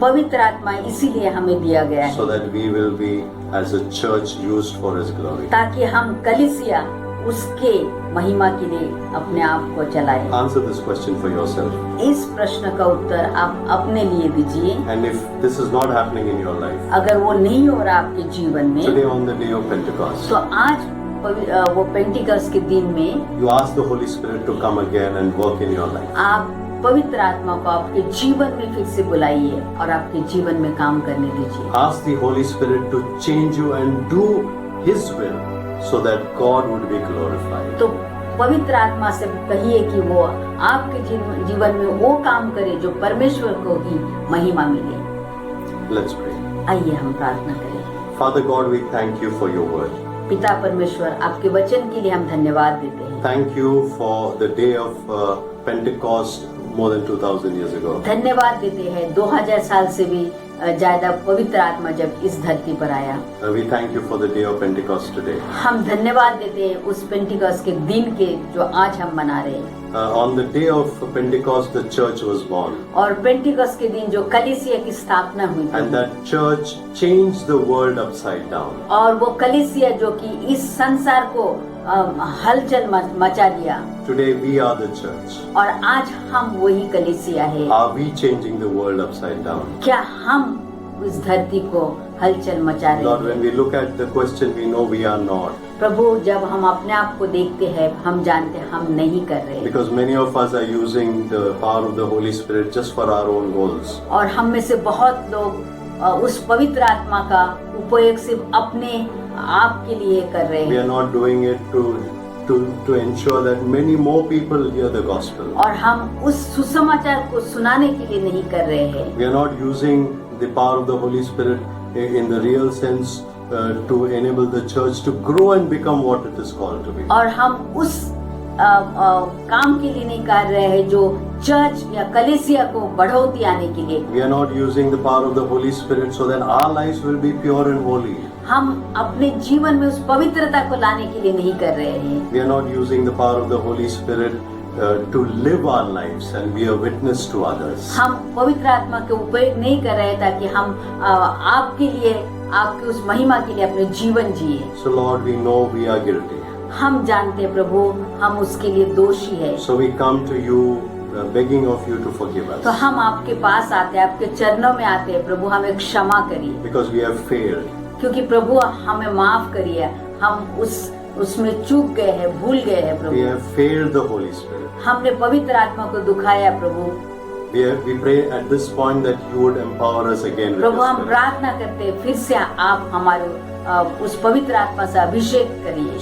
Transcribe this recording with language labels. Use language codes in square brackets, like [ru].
[hi] पवित्र आत्मा इसीलिए हमें दिया गया है [en] so that we will be as a church used for His glory. [hi] ताकि हम कलीसिया उसके महिमा के लिए अपने आप को चलाएं। [en] Answer this question for yourself. [hi] इस प्रश्न का उत्तर आप अपने लिए दीजिए। [en] And if this is not happening in your life, [hi] अगर वो नहीं हो रहा आपके जीवन में, [en] today on the day of Pentecost, [hi] तो आज वो पेंटिकस्ट के दिन में [en] you ask the Holy Spirit to come again and work in your life. [hi] आप पवित्र आत्मा को आपके जीवन में फिर से बुलाइए और आपके जीवन में काम करने दीजिए। [en] Ask the Holy Spirit to change you and do His will so that God would be glorified. [hi] तो पवित्र आत्मा से कहिए कि वो आपके जीवन में वो काम करे जो परमेश्वर को ही महिमा मिले। [en] Let's pray. [hi] आइए हम प्रार्थना करें। [en] Father God, we thank you for your word. [hi] पिता परमेश्वर, आपके वचन के लिए हम धन्यवाद देते हैं। [en] Thank you for the day of Pentecost more than 2000 years ago. [hi] धन्यवाद देते हैं 2000 साल से भी ज्यादा पवित्र आत्मा जब इस धरती पर आया। [en] We thank you for the day of Pentecost today. [hi] हम धन्यवाद देते हैं उस पेंटिकॉस्ट के दिन के जो आज हम मना रहे हैं। [en] On the day of Pentecost, the church was born. [hi] और पेंटिकॉस्ट के दिन जो कलीसिया की स्थापना हुई थी, [en] And that church changed the world upside down. [hi] और वो कलीसिया जो कि इस संसार को हलचल मचा दिया। [en] Today we are the church. [hi] और आज हम वही कलीसिया है। [en] Are we changing the world upside down? [hi] क्या हम उस धरती को हलचल मचा रहे [en] Lord, [hi] हैं? [en] when we look at the question, we know we are not. [hi] प्रभु, जब हम अपने आप को देखते हैं, हम जानते हैं हम नहीं कर रहे। [en] Because many of us are using the power of the Holy Spirit just for our own goals. [hi] और हम में से बहुत लोग उस पवित्र आत्मा का उपयोग सिर्फ अपने आप के लिए कर रहे [en] We [hi] हैं [en] are not doing it to ensure that many more people hear the gospel. [hi] और हम उस सुसमाचार को सुनाने के लिए नहीं कर रहे हैं। [en] We are not using the power of the Holy Spirit in the real sense to enable the church to grow and become what it is called to be. [hi] और हम उस काम के लिए नहीं कर रहे हैं जो चर्च या कलीसिया को बढ़ोतरी आने के लिए। [en] We are not using the power of the Holy Spirit so that our lives will be pure and holy. [hi] हम अपने जीवन में उस पवित्रता को लाने के लिए नहीं कर रहे हैं। [en] We are not using the power of the Holy Spirit to live our lives and be a witness to others. [hi] हम पवित्र आत्मा के उपयोग नहीं कर रहे ताकि हम आपके लिए, आपके उस महिमा के लिए अपने जीवन जिए। [en] So Lord, we know we are guilty. [hi] हम जानते हैं प्रभु, हम उसके लिए दोषी है। [en] So we come to you begging of you to forgive [hi] तो [en] us [hi] हम आपके पास आते हैं, आपके चरणों में आते हैं, प्रभु हमें क्षमा करिए, [en] because we have failed. [hi] क्योंकि प्रभु हमें माफ करिए, हम उसमें चूक गए हैं, भूल गए हैं [en] We [hi] Prabhu, [en] have failed the Holy Spirit. [hi] हमने पवित्र आत्मा को दुखाया प्रभु। [en] We pray at this point that you would empower us again with [hi] Prabhu [en] your [hi] हम [en] Spirit, [hi] प्रार्थना करते हैं फिर से आप हमारे उस पवित्र आत्मा से अभिषेक करिए,